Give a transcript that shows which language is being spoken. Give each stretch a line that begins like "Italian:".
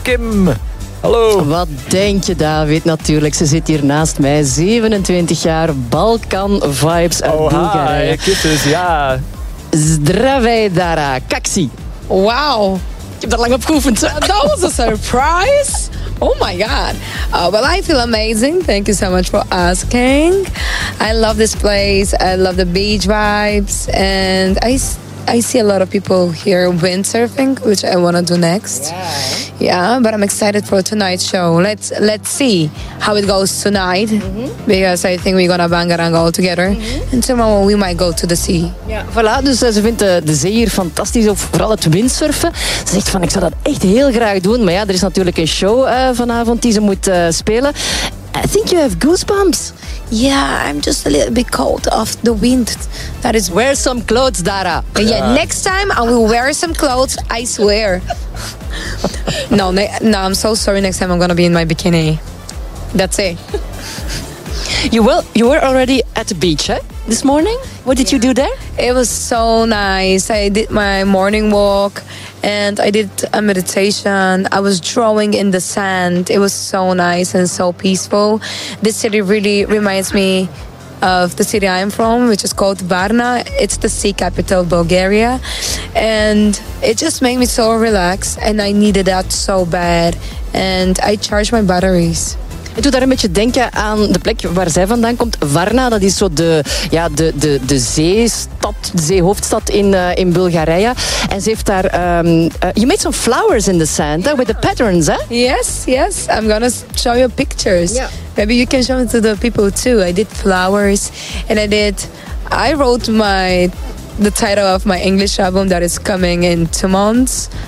Dutch: Kim, hallo. Wat denk je, David? Natuurlijk, ze zit hier naast mij. 27 jaar, Balkan vibes uit Bulgarije. Oh, kittes, ja.
Bulgarian: Zdravidara, Kaksi.
Dutch: Wauw, ik heb daar lang op geoefend. Dat was een surprise.
English: Oh my god. Well, I feel amazing. Thank you so much for asking. I love this place. I love the beach vibes. And I see a lot of people here windsurfing, which I want to do next. Yeah. Yeah, but I'm excited for tonight's show. Let's see how it goes tonight. Mm-hmm. Because I think we're going to bang around all together. Mm-hmm. And tomorrow we might go to the sea.
Dutch: Ja, voilà. Dus ze vindt de zee hier fantastisch. Of vooral het windsurfen. Ze zegt van, ik zou dat echt heel graag doen. Maar ja, er is natuurlijk een show vanavond die ze moet spelen.
English: I think you have goosebumps. Yeah, I'm just a little bit cold of the wind. That is, wear some clothes, Dara. Yeah. Yeah, next time I will wear some clothes, I swear. No, I'm so sorry. Next time I'm gonna be in my bikini. That's it. You were already at the beach, eh? This morning? What did you do there? It was so nice. I did my morning walk and I did a meditation. I was drawing in the sand. It was so nice and so peaceful. This city really reminds me of the city I am from, which is called Varna. It's the sea capital of Bulgaria. And it just made me so relaxed and I needed that so bad. And I charged my batteries.
Dutch: Ik doe daar een beetje denken aan de plek waar zij vandaan komt. Varna, dat is zo de zeestad, de zeehoofdstad in Bulgarije. En ze heeft daar...
English: you made some flowers in the sand, with the patterns,
Dutch: hè?
English: Yes. I'm gonna show you pictures. Yeah. Maybe you can show it to the people too. I did flowers. And I wrote the title of my English album that is coming in 2 months.